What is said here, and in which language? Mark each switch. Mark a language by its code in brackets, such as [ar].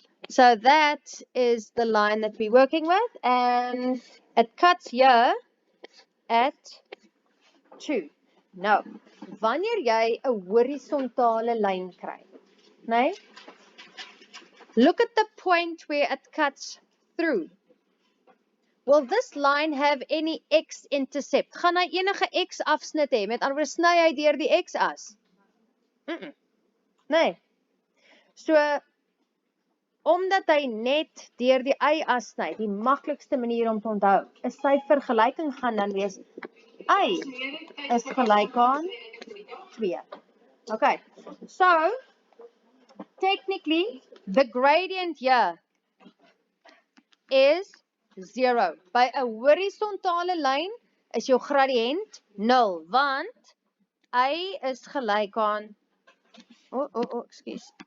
[en] So that is the line that we're working with, and it cuts here at 2. [af] Nou, wanneer jy 'n horisontale lyn kry, né? [en] Look at the point where it cuts through. Will this line have any x-intercept? [af] Gaan hy enige x-afsnit hê? Met ander woorde, sny hy deur die x-as? Nee. So, omdat hy net deur die y-as sny, die maklikste manier om te onthou, is sy vergelyking gaan dan wees y is gelyk aan 2. Okay. [en] So, technically, the gradient here is 0. [af] By 'n horisontale lyn is jou gradiënt 0, want y is gelyk aan ekskuus.